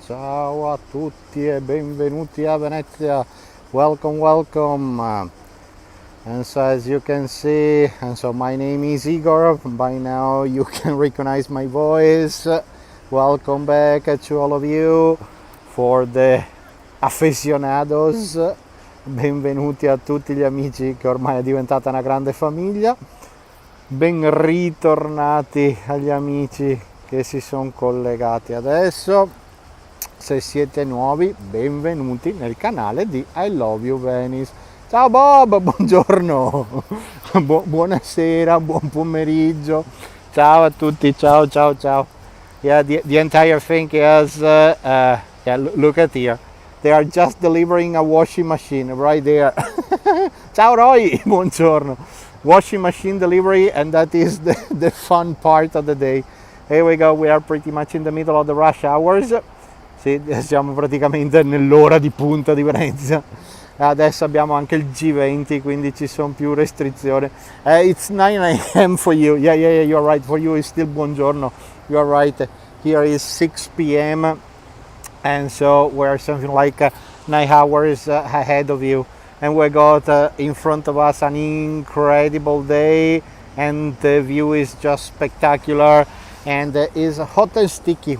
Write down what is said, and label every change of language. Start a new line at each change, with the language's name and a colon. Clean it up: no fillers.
Italian: Ciao a tutti e benvenuti a Venezia.
English: Welcome. And so as you can see, and so my name is Igor. By now you can recognize my voice. Welcome back to all of you for the aficionados.
Italian: Benvenuti a tutti gli amici che ormai è diventata una grande famiglia. Ben ritornati agli amici che si sono collegati adesso. Se siete nuovi, benvenuti nel canale di I Love You Venice. Ciao Bob, buongiorno, buonasera, buon pomeriggio. Ciao a tutti, ciao.
English: Yeah, the entire thing is, yeah, look at here. They are just delivering a washing machine right there.
Italian: Ciao Roy, buongiorno.
English: Washing machine delivery, and that is the fun part of the day. Here we go, we are pretty much in the middle of the rush hours.
Italian: Sì, siamo praticamente nell'ora di punta di Venezia. Adesso abbiamo anche il G20, quindi ci sono più restrizioni.
English: It's 9 a.m. for you. Yeah, you're right. For you it's still buongiorno. You're right. Here is 6 p.m. and so we're something like 9 hours ahead of you, and we got in front of us an incredible day, and the view is just spectacular, and is hot and sticky.